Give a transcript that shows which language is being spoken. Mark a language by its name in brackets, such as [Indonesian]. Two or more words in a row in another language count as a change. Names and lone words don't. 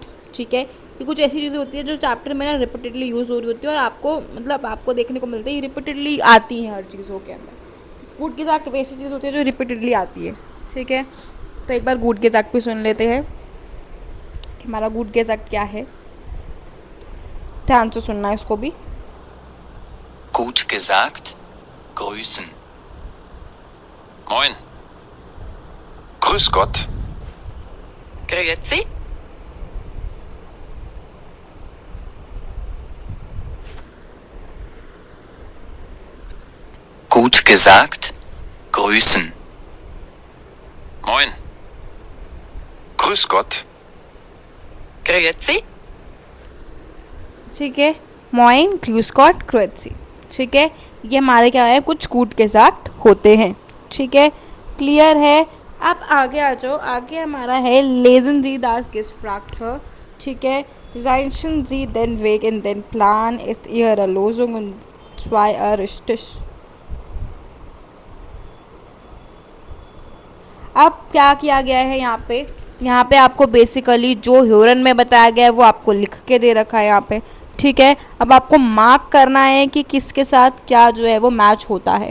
[Hindi] ठीक है, ये कुछ ऐसी चीज़ें होती है जो चैप्टर में ना रिपीटेडली यूज़ हो रही होती है और आपको मतलब आपको देखने को मिलती है, रिपीटेडली आती हैं हर चीज़ों के अंदर। [German] Gut gesagt [Hindi] ऐसी चीज़ होती है जो रिपीटेडली आती है। ठीक है, तो एक बार [German] Gut gesagt [Hindi] भी सुन लेते हैं कि हमारा [German] Gut gesagt [Hindi] क्या है। ध्यान से सुनना है इसको भी। [German] Gut gesagt, grüßen. Moin. Grüß Gott. Grüezi. Gut gesagt, grüßen. Moin. Grüß Gott. Grüezi. [Hindi] ठीक है, [German] Moin Grüß Gott Grüezi. [Hindi] ठीक है, ये हमारे क्या है, कुछ [German] Gut gesagt [Hindi] होते हैं। ठीक है, क्लियर है? अब आगे आ जाओ। आगे हमारा है [German] Lesen Sie das gesprochen. [Hindi] ठीक है, [German] Zeichen Sie den Weg in den Plan ist Ihre Lösung und zwei richtig। [Hindi] अब क्या किया गया है यहाँ पे आपको बेसिकली जो ह्यूरन में बताया गया है वो आपको लिख के दे रखा है यहाँ पे। ठीक है, अब आपको मार्क करना है कि किसके साथ क्या जो है वो मैच होता है।